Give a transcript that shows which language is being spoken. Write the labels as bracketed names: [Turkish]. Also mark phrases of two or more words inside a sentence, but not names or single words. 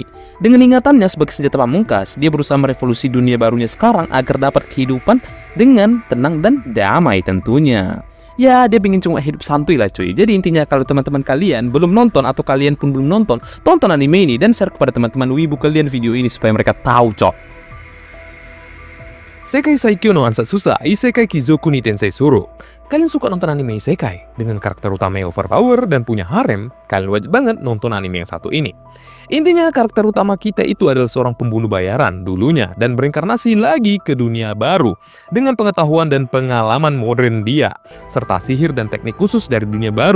[Indonesian] Dengan ingatannya sebagai senjata pamungkas, dia berusaha merevolusi dunia barunya sekarang agar dapat kehidupan dengan tenang dan damai tentunya. Ya, dia pengen cuma hidup santuy lah cuy. Jadi intinya kalau teman-teman kalian belum nonton atau kalian pun belum nonton, tonton anime ini dan share kepada teman-teman wibu kalian video ini supaya mereka tahu, cok. Sekai Saikyo no Ansatsusa Isekai Kizoku ni Tensei Suru. Kalian suka nonton anime isekai dengan karakter utama yang overpower dan punya harem, kalian wajib banget nonton anime yang satu ini. Intinya karakter utama kita itu adalah seorang pembunuh bayaran dulunya dan berinkarnasi lagi ke dunia baru dengan pengetahuan dan pengalaman modern dia serta sihir dan teknik khusus dari dunia baru.